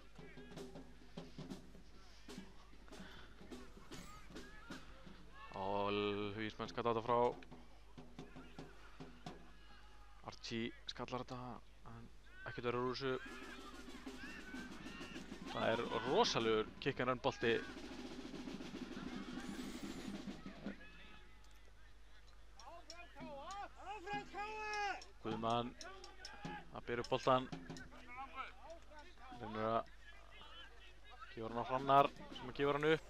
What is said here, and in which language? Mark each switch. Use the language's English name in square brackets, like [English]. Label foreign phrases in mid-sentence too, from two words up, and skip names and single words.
[Icelandic] Og Hugismenn skallar þetta frá. Archie skallar þetta, en ekkert verður úr þessu. Það er rosalegur [English] kick and run [Icelandic] bolti. Guðmann að byrja upp boltan. Reynir að gefa hann á Hrannar sem að gefa hann upp.